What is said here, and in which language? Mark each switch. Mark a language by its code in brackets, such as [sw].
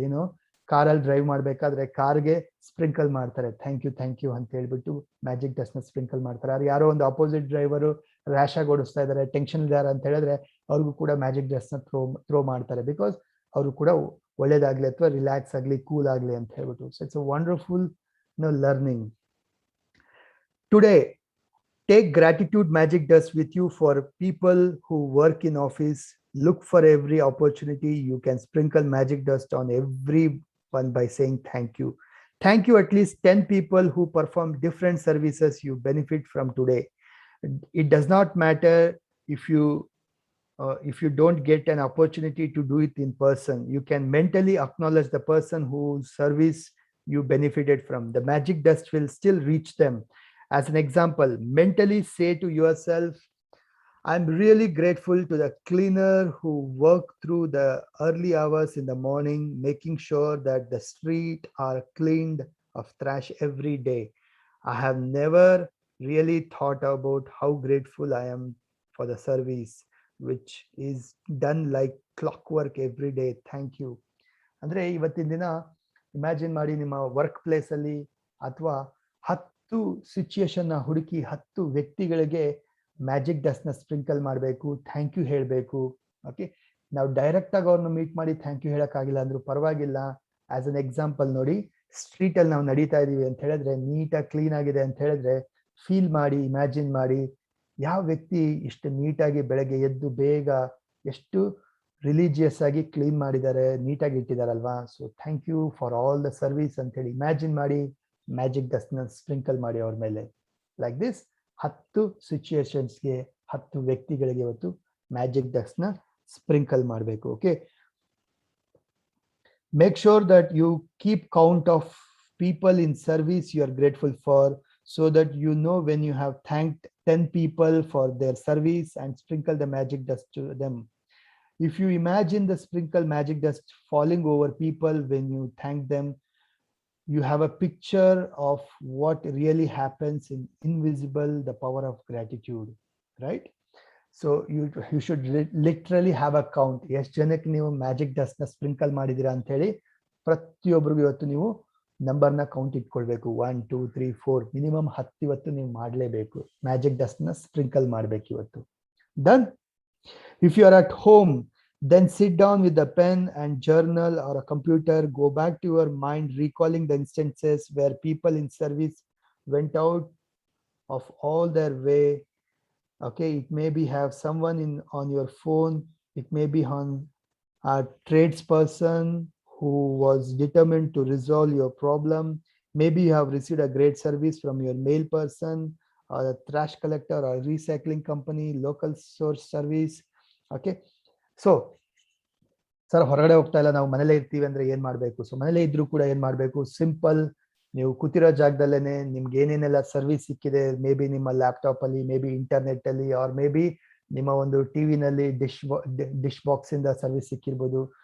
[kn] ಏನು, ಕಾರಲ್ಲಿ ಡ್ರೈವ್ ಮಾಡ್ಬೇಕಾದ್ರೆ ಕಾರ್ಗೆ ಸ್ಪ್ರಿಂಕಲ್ ಮಾಡ್ತಾರೆ, ಥ್ಯಾಂಕ್ ಯು ಅಂತ ಹೇಳ್ಬಿಟ್ಟು ಮ್ಯಾಜಿಕ್ ಡಸ್ಟ್ ನ ಸ್ಪ್ರಿಂಕಲ್ ಮಾಡ್ತಾರೆ. ಅವ್ರು ಯಾರೋ ಒಂದು ಅಪೋಸಿಟ್ ಡ್ರೈವರು ರ್ಯಾಶ್ ಆಗಿ ಓಡಿಸ್ತಾ ಇದ್ದಾರೆ, ಟೆನ್ಷನ್ ಇದ್ದಾರೆ ಅಂತ ಹೇಳಿದ್ರೆ ಅವ್ರಿಗೂ ಕೂಡ ಮ್ಯಾಜಿಕ್ ಡಸ್ಟ್ ನ ಥ್ರೋ ಮಾಡ್ತಾರೆ, ಬಿಕಾಸ್ ಅವರು ಕೂಡ ಒಳ್ಳೇದಾಗ್ಲಿ ಅಥವಾ ರಿಲ್ಯಾಕ್ಸ್ ಆಗ್ಲಿ, ಕೂಲ್ ಆಗ್ಲಿ ಅಂತ ಹೇಳ್ಬಿಟ್ಟು. [en] So it's a wonderful learning. Today take gratitude magic dust with you for people who work in office. Look for every opportunity. You can sprinkle magic dust on everyone by saying thank you. Thank you at least 10 people who perform different services you benefit from today. It does not matter if you don't get an opportunity to do it in person. You can mentally acknowledge the person whose service you benefited from. The magic dust will still reach them. As an example, mentally say to yourself, I'm really grateful to the cleaner who worked through the early hours in the morning, making sure that the street are cleaned of trash every day. I have never really thought about how grateful I am for the service, which is done like clockwork every day. Thank you. [kn] ಅಂದ್ರೆ ಇವತ್ತಿನ ದಿನ imagine ಮಾಡಿ ನಿಮ್ಮ work place ಅಲ್ಲಿ ಅಥವಾ 10 situation ನ ಹುಡುಕಿ 10 ವ್ಯಕ್ತಿಗಳಿಗೆ ಮ್ಯಾಜಿಕ್ ಡಸ್ಟ್ ನ ಸ್ಪ್ರಿಂಕಲ್ ಮಾಡಬೇಕು, ಥ್ಯಾಂಕ್ ಯು ಹೇಳಬೇಕು. ಓಕೆ, ನಾವು ಡೈರೆಕ್ಟ್ ಆಗಿ ಅವ್ರನ್ನ ಮೀಟ್ ಮಾಡಿ ಥ್ಯಾಂಕ್ ಯು ಹೇಳಕ್ಕಾಗಿಲ್ಲ ಅಂದ್ರೂ ಪರವಾಗಿಲ್ಲ. ಆಸ್ ಅನ್ ಎಕ್ಸಾಂಪಲ್ ನೋಡಿ, ಸ್ಟ್ರೀಟ್ ಅಲ್ಲಿ ನಾವು ನಡೀತಾ ಇದೀವಿ ಅಂತ ಹೇಳಿದ್ರೆ, ನೀಟಾಗಿ ಕ್ಲೀನ್ ಆಗಿದೆ ಅಂತ ಹೇಳಿದ್ರೆ, ಫೀಲ್ ಮಾಡಿ, ಇಮ್ಯಾಜಿನ್ ಮಾಡಿ ಯಾವ ವ್ಯಕ್ತಿ ಇಷ್ಟು ನೀಟಾಗಿ ಬೆಳಗ್ಗೆ ಎದ್ದು ಬೇಗ ಎಷ್ಟು ರಿಲಿಜಿಯಸ್ ಆಗಿ ಕ್ಲೀನ್ ಮಾಡಿದ್ದಾರೆ, ನೀಟಾಗಿ ಇಟ್ಟಿದಾರಲ್ವಾ. So [en] thank you for all the service [kn] ಅಂತ ಹೇಳಿ ಇಮ್ಯಾಜಿನ್ ಮಾಡಿ ಮ್ಯಾಜಿಕ್ ಡಸ್ಟ್ ನ ಸ್ಪ್ರಿಂಕಲ್ ಮಾಡಿ ಅವ್ರ ಮೇಲೆ. ಲೈಕ್ ದಿಸ್ 10 ಸಿಚುಯೇಷನ್ಸ್ಗೆ 10 ವ್ಯಕ್ತಿಗಳಿಗೆ ಇವತ್ತು ಮ್ಯಾಜಿಕ್ ಡಸ್ಟ್ ನ ಸ್ಪ್ರಿಂಕಲ್ ಮಾಡಬೇಕು. [en] Okay, make sure that you keep count of people in service you are grateful for, so that you know when you have thanked 10 people for their service, and sprinkle the magic dust to them. If you imagine the sprinkle magic dust falling over people when you thank them, you have a picture of what really happens in invisible, the power of gratitude, right? So you should literally have a count. [kn] ಎಷ್ಟು ಜನಕ್ಕೆ ನೀವು magic dust ನ sprinkle ಮಾಡಿದೀರಾ ಅಂತ ಹೇಳಿ ಪ್ರತಿಯೊಬ್ಬರಿಗೂ ಇವತ್ತು ನೀವು ನಂಬರ್ನ ಕೌಂಟ್ ಇಟ್ಕೊಳ್ಬೇಕು. 1 2 3 4 ಮಿನಿಮಮ್ 10 ಇವತ್ತು ನೀವು ಮಾಡಲೇಬೇಕು. ಮ್ಯಾಜಿಕ್ ಡಸ್ಟ್ ನ ಸ್ಪ್ರಿಂಕಲ್ ಮಾಡ್ಬೇಕು ಇವತ್ತು. [en] Done. If you are at home, then sit down with a pen and journal or a computer. Go back to your mind, recalling the instances where people in service went out of all their way. Okay, it may be have someone on your phone, it may be on a tradesperson who was determined to resolve your problem. Maybe you have received a great service from your mail person, or a trash collector, or recycling company, local source service. Okay, so [kn] sir ಹೊರಗಡೆ ಹೋಗ್ತಾ ಇಲ್ಲ, ನಾವು ಮನೇಲೇ ಇರ್ತೀವಿ ಅಂದ್ರೆ ಏನ್ ಮಾಡ್ಬೇಕು? So ಮನೇಲೇ ಇದ್ರೂ ಕೂಡ ಏನ್ ಮಾಡ್ಬೇಕು? ಸಿಂಪಲ್, ನೀವು ಕೂತಿರೋ ಜಾಗದಲ್ಲೇನೆ ನಿಮ್ಗೆ ಏನೇನೆಲ್ಲ ಸರ್ವಿಸ್ ಸಿಕ್ಕಿದೆ, ಮೇ ಬಿ ನಿಮ್ಮ ಲ್ಯಾಪ್ಟಾಪ್ ಅಲ್ಲಿ, ಮೇ ಬಿ ಇಂಟರ್ನೆಟ್ ಅಲ್ಲಿ, ಆರ್ ಮೇ ಬಿ ನಿಮ್ಮ ಒಂದು ಟಿವಿನಲ್ಲಿ ಡಿಶ್ ಬಾಕ್ಸ್ ಇಂದ ಸರ್ವಿಸ್ ಸಿಕ್ಕಿರ್ಬೋದು.